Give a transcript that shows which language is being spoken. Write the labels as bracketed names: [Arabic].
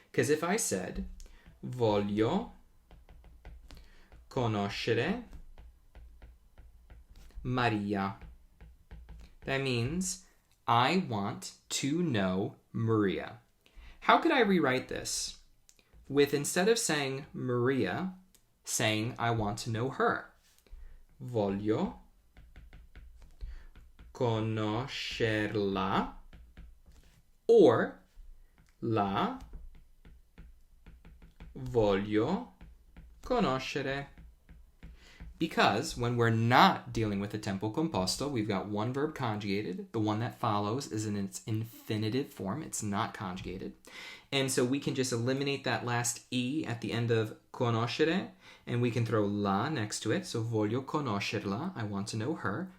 [English] Because if I said, [Italian] voglio conoscere Maria, [English] that means I want to know Maria. How could I rewrite this? With, instead of saying Maria, saying I want to know her. [Italian] Voglio conoscerla, or la voglio conoscere. [English] Because when we're not dealing with a tempo composto, we've got one verb conjugated. The one that follows is in its infinitive form. It's not conjugated. And so we can just eliminate that last E at the end of conoscere, and we can throw la next to it. So [Italian] voglio conoscerla, [English] I want to know her.